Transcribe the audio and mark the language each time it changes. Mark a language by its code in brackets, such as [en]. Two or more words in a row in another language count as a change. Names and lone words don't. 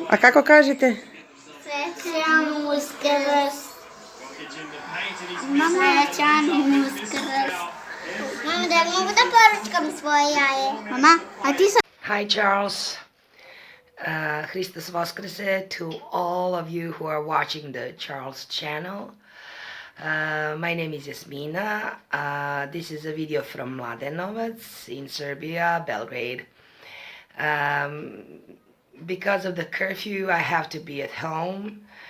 [sr] A kako kažete? Srećan Uskrs. Srećan Uskrs. Mama, da li mogu da poručkam svoje jaje? Mama, a ti sa... [en] Hi, Charles. [sr] Hristos Vaskrse [en] to all of you who are watching the Charles channel. My name is Jasmina. This is a video from Mladenovac in Serbia, Belgrade. Because of the curfew, I have to be at home.